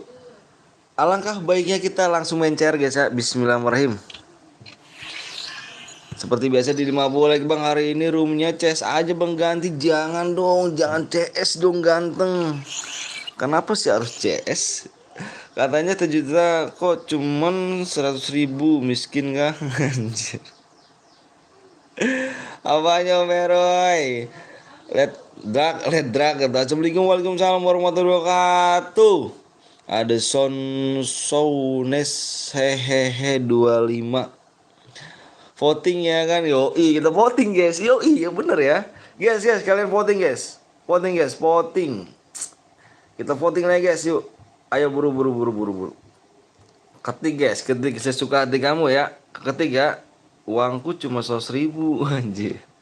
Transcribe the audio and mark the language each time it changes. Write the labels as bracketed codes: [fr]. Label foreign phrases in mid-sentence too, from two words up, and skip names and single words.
[id] Alangkah baiknya kita langsung main cair guys ya. Bismillahirrahmanirrahim. Seperti biasa di 50 like bang, hari ini roomnya CS aja bang, ganti. Jangan dong, jangan CS dong ganteng. Kenapa sih harus CS? Katanya 1 juta kok cuman 100.000, miskin kah? Anjir. Apanya Meroy? Let drag. [ar] السلام عليكم، وعليكم السلام ورحمة الله وبركاته. [id] Ada Sounes hehehe 25 voting ya kan. Kita voting guys. Ya bener ya. Guys, kalian voting guys. Voting. Kita voting lagi guys, yuk. Ayo buru. Ketik saya suka hati kamu ya. Ketik ya. Uangku cuma 100.000 anjir.